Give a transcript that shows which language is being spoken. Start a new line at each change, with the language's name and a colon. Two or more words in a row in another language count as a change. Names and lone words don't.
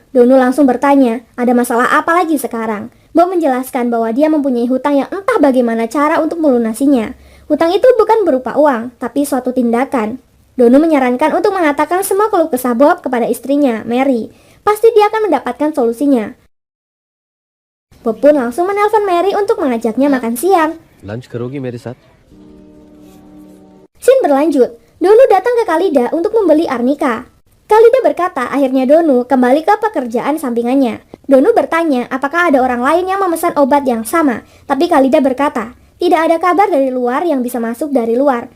Indonesian: Donu langsung bertanya, ada masalah apa lagi sekarang? Bob menjelaskan bahwa dia mempunyai hutang yang entah bagaimana cara untuk melunasinya. Hutang itu bukan berupa uang, tapi suatu tindakan. Donu menyarankan untuk mengatakan semua keluh kesah Bob kepada istrinya, Mary. Pasti dia akan mendapatkan solusinya. Bob pun langsung menelpon Mary untuk mengajaknya makan siang.
Hindi: लंच करोगी मेरे साथ?
Indonesian: Scene berlanjut. Donu datang ke Khalida untuk membeli arnika. Khalida berkata akhirnya Donu kembali ke pekerjaan sampingannya. Donu bertanya apakah ada orang lain yang memesan obat yang sama. Tapi Khalida berkata, tidak ada kabar dari luar yang bisa masuk dari luar.